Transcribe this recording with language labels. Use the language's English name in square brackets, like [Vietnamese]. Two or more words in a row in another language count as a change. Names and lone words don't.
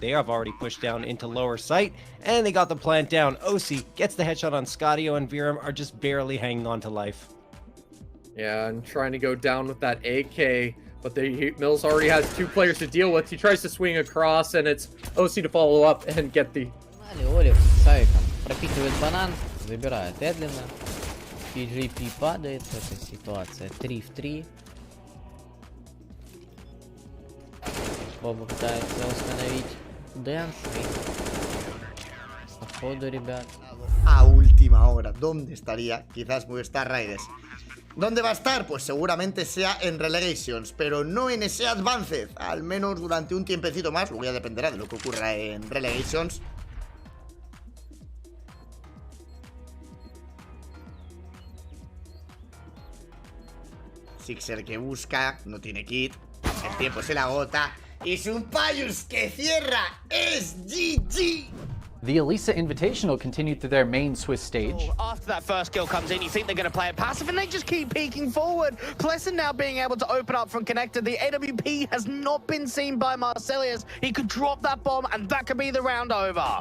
[English] They have already pushed down into lower sight, and they got the plant down. OC gets the headshot on Scottio, and Viram are just barely hanging on to life. Yeah, and trying to go down with that AK, but Mills already has 2 players to deal with. He tries to swing across, and it's OC to follow up and get the... [Russian] Олев с Савиком пропихивает банан, забирает Эдлина. PGP падает, это ситуация 3 в 3. Боба пытается установить Дэнс. Походу, ребят. [Spanish] A última hora, ¿dónde estaría? Quizás Movistar Raiders. ¿Dónde va a estar? Pues seguramente sea en Relegations, pero no en ese Advanced, al menos durante un tiempecito más. Luego ya dependerá de lo que ocurra en Relegations. Sixer que busca, no tiene kit, el tiempo se le agota, y Sumpayus que cierra, es GG. [English] The Elisa Invitational continued through their main Swiss stage. After that first kill comes in, you think they're going to play it passive, and they just keep peeking forward. Pleasant now being able to open up from connected. The AWP has not been seen by Marcelius. He could drop that bomb, and that could be the round over.